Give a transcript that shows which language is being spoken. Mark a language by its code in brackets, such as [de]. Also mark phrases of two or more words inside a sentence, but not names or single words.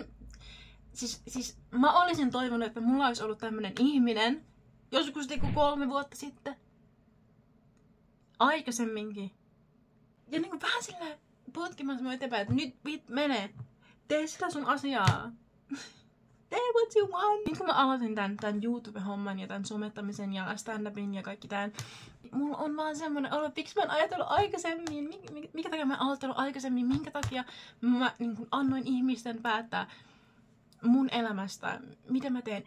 [fi] Siis mä olisin toivonut, että mulla olisi ollut tämmönen ihminen joskus 3 vuotta sitten. Aikaisemminkin. Ja niinku vähän silleen potkimassa mua eteenpäin, että nyt mene. Tee sitä sun asiaa. Tee [en] what you want. [fi] Nyt kun mä aloitin tän YouTube-homman ja tän somettamisen ja stand-upin ja kaikki tän, mulla on vaan semmonen olo, miksi mä en ajatellut aikaisemmin, minkä takia mä en aloittanut aikaisemmin, minkä takia mä niin kun annoin ihmisten päättää mun elämästä, mitä mä teen.